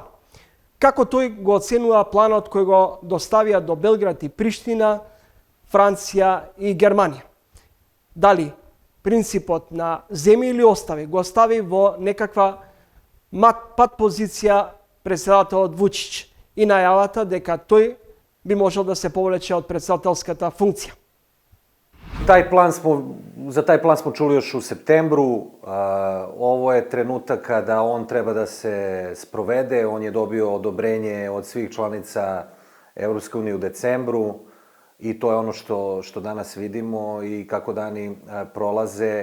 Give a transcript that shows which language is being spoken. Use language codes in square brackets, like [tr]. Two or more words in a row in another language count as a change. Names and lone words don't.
[mk] Како тој го оценува планот кој го доставија до Белград и Приштина, Франција и Германија? Дали принципот на земи или остави го стави во некаква пат позиција председателот Вучич и најавата дека тој би можел да се повлече од председателската функција? [sr] Za taj plan smo čuli još u septembru. Ovo je trenutak kada on treba da se sprovede. On je dobio odobrenje od svih članica Evropske unije u decembru i to je ono što danas vidimo i kako dani prolaze.